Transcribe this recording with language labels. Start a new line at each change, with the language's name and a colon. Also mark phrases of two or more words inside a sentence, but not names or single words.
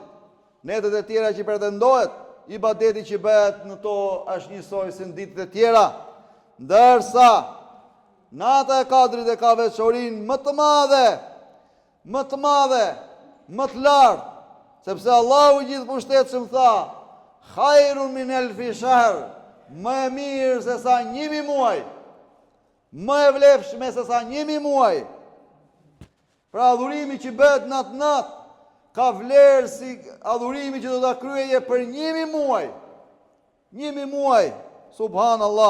Albanian: Netët e tjera që pretendohet, ibadeti që bëhet në to është njësoj si në ditët e tjera, ndërsa nata e Kadrit e ka veçorinë më të madhe, më të lartë, sepse Allahu gjithëpushtetshëm tha:
Arabic: "خير من ألف شهر",
Albanian: më e mirë se sa 1000 muaj, më e vlefshme se sa 1000 muaj. Pra adhurimi që bëhet natë ka vlerë si adhurimi që do ta kryeje për 1000 muaj. 1000 muaj, subhanallah.